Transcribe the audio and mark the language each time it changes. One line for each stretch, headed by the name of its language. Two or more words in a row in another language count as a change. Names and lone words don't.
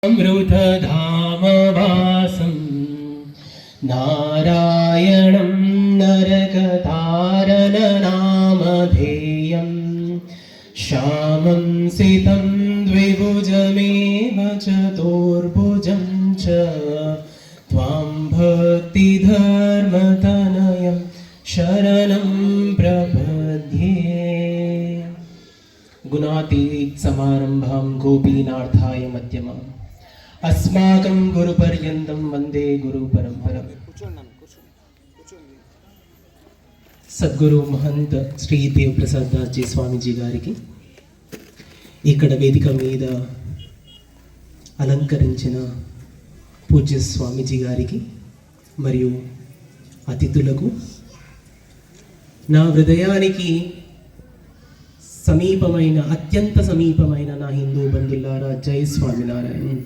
Sanskrit: अमृतधामवासं नारायणं नरकतारणनामधेयं श्यामं सितं द्विभुजमेव चतुर्भुजं च त्वां भक्तिधर्मतनयं शरणं प्रपद्ये। गुणातीत समारंभां गोपीनाथाय मध्यमाम् अस्माकं गुरुपर्यन्तं वंदे गुरु परंपरा।
Telugu: సద్గురు మహంత శ్రీ దేవ్ ప్రసాద్ దాస్ జీ స్వామీజీ గారికి, ఇక్కడ వేదిక మీద అలంకరించిన పూజ్య స్వామీజీ గారికి మరియు అతిథులకు, నా హృదయానికి సమీపమైన, అత్యంత సమీపమైన నా హిందూ బంధువులారా, జై స్వామినారాయణ.